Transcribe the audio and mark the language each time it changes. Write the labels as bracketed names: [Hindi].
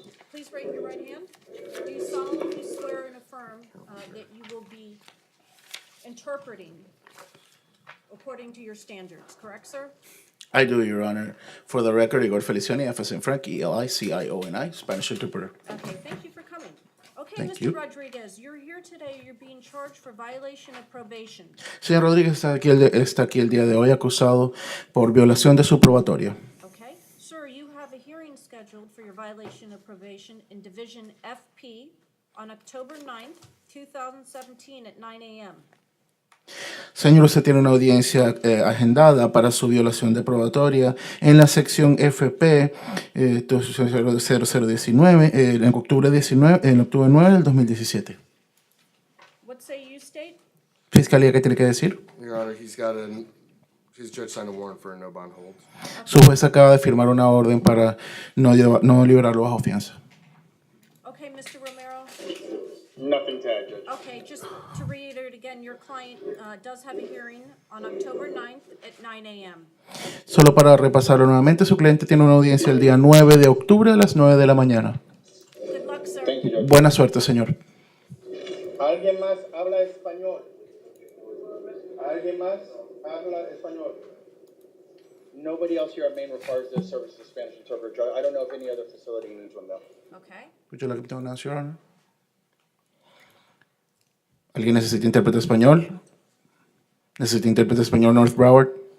[English] Please raise your right hand. Do you solemnly swear and affirm that you will be interpreting according to your standards, correct, sir? I do, Your Honor. For the record, Igor Feliciani, F as in Frank, ELICIONI, Spanish interpreter. Okay, thank you for coming. Okay, Thank Mr. you. Rodriguez, you're here today, you're being charged for violation of probation. [Spanish] Señor Rodríguez está aquí el día de hoy acusado por violación de su probatoria. [English] Okay, sir, you have a hearing scheduled for your violation of probation in Division FP on October 9th, 2017 at 9 a.m. [Spanish] Señor, usted tiene una audiencia agendada para su violación de probatoria en la sección FP 0019 en octubre 9 del 2017. [English] What say you, State? [Spanish] Fiscalía, ¿qué tiene que decir? [English] Your Honor, his judge signed a warrant for a no bond hold. [Spanish] Su juez acaba de firmar una orden para no liberarlo bajo fianza. [English] Okay, Mr. Romero. Nothing to add, Judge. Okay, just to reiterate again, your client does have a hearing on October 9th at 9 a.m. [Spanish] Solo para repasarlo nuevamente, su cliente tiene una audiencia el día 9 de octubre a las 9 de la mañana. [English] Good luck, sir. Thank you, Judge. [Spanish] Buena suerte, señor. ¿Alguien más habla español? ¿Alguien más habla español? [English] Nobody else here at Maine requires the service of Spanish interpreter, Judge. I don't know if any other facility needs one, though. Okay. Would you like to announce, Your Honor? [Spanish] ¿Alguien necesita intérprete español? ¿Necesita intérprete español North Broward?